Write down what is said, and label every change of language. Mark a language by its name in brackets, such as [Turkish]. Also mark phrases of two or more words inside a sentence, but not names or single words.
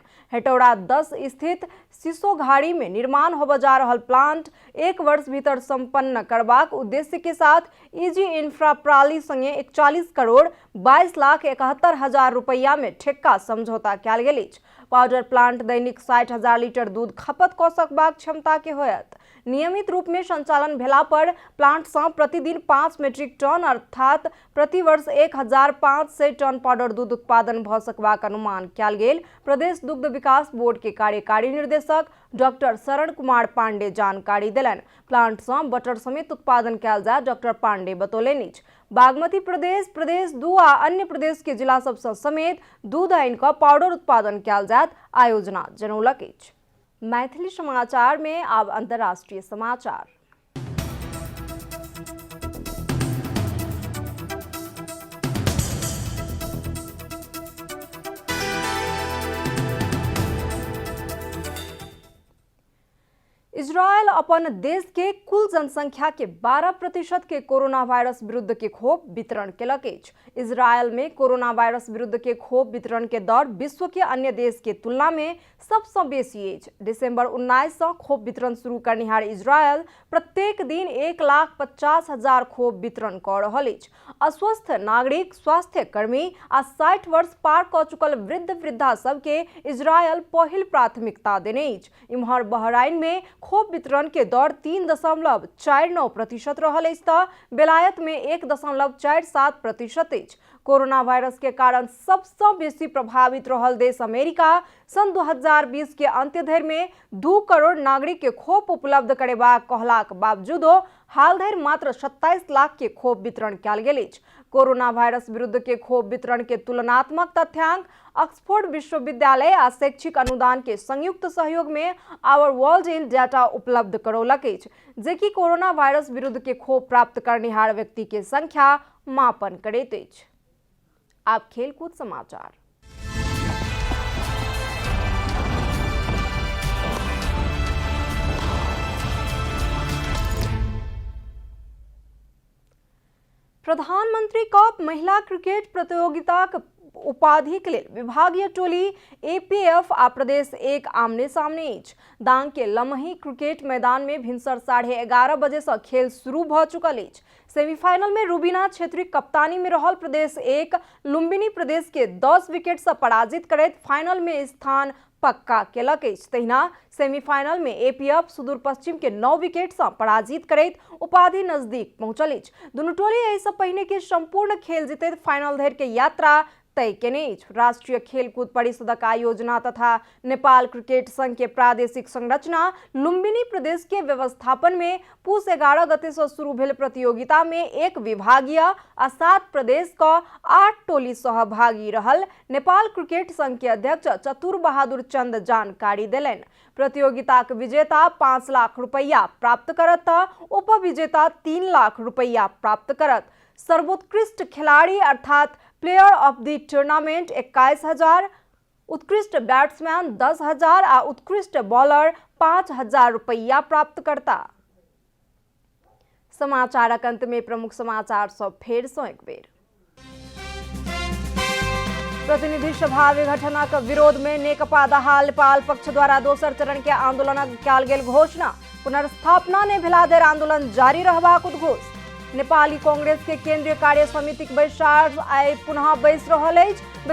[Maithili] हेटौड़ा 10 स्थित सिसोघाड़ी में निर्माण होबे जा रहल प्लांट 1 वर्ष भीतर संपन्न करबाक उद्देश्य के साथ इजी इंफ्रा प्रणाली संगे 41 करोड़ 22,71,000 रुपया में ठेक्का समझौता कयल गेल अछि। पाउडर प्लांट दैनिक 60,000 लीटर दूध खपत कऽ सकबाक क्षमता के होयत। नियमित रूप में संचालन भेला पर प्लांट से प्रतिदिन 5 मीट्रिक टन अर्थात प्रति वर्ष 1,500 टन पाउडर दूध उत्पादन भ सकबाक अनुमान कयल गेल। प्रदेश दुग्ध विकास बोर्ड के कार्यकारी निर्देशक डॉक्टर शरण कुमार पांडे जानकारी देलन। प्लांट से बटर समेत उत्पादन कयल जाय डॉक्टर पांडे बतौलनि। बागमती प्रदेश 2 आ अन्य प्रदेश के जिला सब समेत दूध आनि कऽ पाउडर उत्पादन कयल जायत आयोजना जनौलक अछि। मैथिली समाचार में अब अंतर्राष्ट्रीय समाचार। इजरायल अपन देश के कुल जनसंख्या के 12% के कोरोना वायरस विरुद्ध के खोप वितरण केलक अछि। इजरायल में कोरोना वायरस विरुद्ध के खोप वितरण के दर विश्व के अन्य देश के तुलना में सबसे बेसी अछि। दिसंबर 19 से खोप वितरण शुरू करनिहार इजरायल प्रत्येक दिन 1,50,000 खोप वितरण कऽ रहल अछि। अस्वस्थ नागरिक, स्वास्थ्य कर्मी आ 60 वर्ष पार कऽ चुकल वृद्ध वृद्धा सबके इजरायल पहिल प्राथमिकता देने अछि। इम्हर बहराइन में खोप वितरण के दर 3.49% रहल अछि तऽ बेलायत में 1.47% अछि। कोरोना वायरस के कारण सबसे बेसी प्रभावित रहल देश अमेरिका सन 2020 के अंत्य धरि में 2 करोड़ नागरिक के खोप उपलब्ध करेबाक कहलाक बावजूदो हाल धरि मात्र 27 लाख के खोप वितरण कयल गेल अछि। कोरोना वायरस विरुद्ध के खोप वितरण के तुलनात्मक तथ्यांक ऑक्सफोर्ड विश्वविद्यालय आ शैक्षिक अनुदान के संयुक्त सहयोग में आवर वर्ल्ड इन डाटा उपलब्ध करौलक अछि, जे कि कोरोना वायरस विरुद्ध के खोप प्राप्त करनिहार व्यक्ति के संख्या मापन करैत अछि। आप खेलकूद समाचार। प्रधानमंत्री कप महिला क्रिकेट प्रतियोगिताक उपाधि के लिए विभागीय टोली एपीएफ आ प्रदेश 1 आमने सामने अछि। दांग के लमही क्रिकेट मैदान में भिनसर 11:30 बजे से खेल शुरू भ चुकल अछि। सेमीफाइनल में रूबीना छेत्री कप्तानी में रहल प्रदेश 1 लुम्बिनी प्रदेश के 10 विकेट से पराजित करैत फाइनल में स्थान पक्का केलक अछि। तहिना सेमीफाइनल में एपीएफ सुदूर पश्चिम के 9 विकेट से पराजित करैत उपाधि नजदीक पहुंचल अछि। दुनू टोली एहि से पहिने के संपूर्ण खेल जीतैत फाइनल धरि के यात्रा तय केने अछि। राष्ट्रीय खेलकूद परिषदक आयोजना तथा नेपाल क्रिकेट संघ के प्रादेशिक संरचना लुम्बिनी प्रदेश के व्यवस्थापन में पूस 11 गते से शुरू भेल प्रतियोगिता में 1 विभागीय आ 7 प्रदेश का 8 टोली सहभागी रहल नेपाल क्रिकेट संघ के अध्यक्ष चतुर बहादुर चंद जानकारी देलनि। प्रतियोगिताक विजेता 5 लाख रुपया प्राप्त करत तऽ उप विजेता 3 लाख रुपया प्राप्त करत। सर्वोत्कृष्ट खिलाड़ी अर्थात [English] player of the tournament [Maithili] 21,000, उत्कृष्ट बैट्समैन 10,000 आ उत्कृष्ट बॉलर 5,000 रुपया प्राप्त करता। समाचारक अंत में प्रमुख समाचार सब फेर सँ एक बेर। प्रतिनिधि सभा विघटनक विरोध में नेकपा दहा नेपाल पक्ष द्वारा दोसर चरण के आंदोलन कयल गेल घोषणा। पुनर्स्थापना ने भेला धरि आंदोलन जारी रहबाक उद्घोष। नेपाली कांग्रेस के केंद्रीय कार्य समितिक बैसार आइ पुनः बैस रहल अछि।